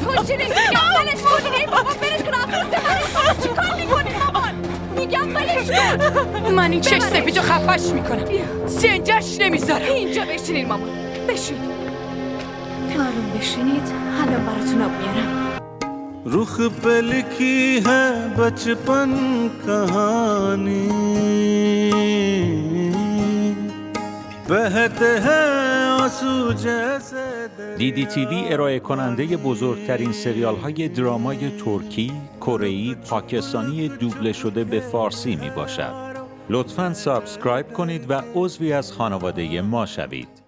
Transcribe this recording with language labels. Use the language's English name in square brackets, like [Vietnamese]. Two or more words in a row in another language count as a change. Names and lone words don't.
[Persian] من این چش سفید رو خفش میکنم. زندش نمیذارم. اینجا بشینین مامان. بشین. آروم بشینید. الان براتون آب میارم. [Hindi] रुख पे लिखी है बचपन कहानी बहते हैं आंसू जैसे [Persian] دیدی تیوی ارائه کننده بزرگترین سریال های درامای ترکی، کره‌ای، پاکستانی دوبله شده به فارسی می باشد. لطفاً سابسکرایب کنید و عضوی از خانواده ما شوید.